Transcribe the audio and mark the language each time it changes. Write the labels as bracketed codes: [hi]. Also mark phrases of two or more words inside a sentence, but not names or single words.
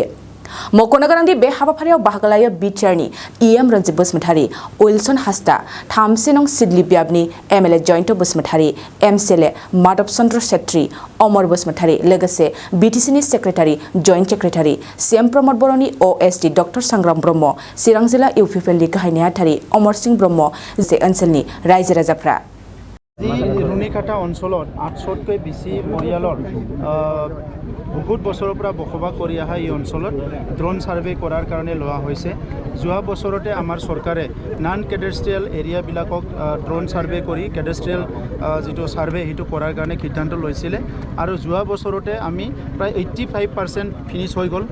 [brx] मख'नो गोनांदि बे हाबाफारियाव बाहागो लायो बिटिआरनि इएम रनजित बसुमतारी, उइलसन हासदा, 3 नं सिडली बियाबनि एमएलए जयन्त बसुमतारी, एमसिएलए माधव चन्द्र छेत्री, अमर बसुमतारी, लोगोसे बिटिसिनि सेक्रेटारि जयन्ट सेक्रेटारि सीएम प्रमद बर'नि ओएसडि डक्टर संग्राम ब्रह्म, चिरां जिल्ला इउपिपिएलनि गाहाय नेहाथारि अमर सिंह ब्रह्म, ओनसोलनि रायजो राजाफ्रा [as] रुनिखाटा অঞ্চলত 800তকৈ বেছি পৰিয়ালৰ বহুত বছৰৰ পৰা বসবাস কৰি অহা এই অঞ্চলত ড্ৰোন সাৰ্ভে কৰাৰ কাৰণে লোৱা হৈছে। যোৱা বছৰতে আমাৰ চৰকাৰে নন কেডাষ্ট্ৰিয়েল এৰিয়াবিলাকক ড্ৰোন সাৰ্ভে কৰি কেডাষ্ট্ৰিয়েল যিটো সাৰ্ভে সেইটো কৰাৰ কাৰণে সিদ্ধান্ত লৈছিলে আৰু যোৱা বছৰতে আমি প্ৰায় 85% ফিনিছ হৈ গ'ল।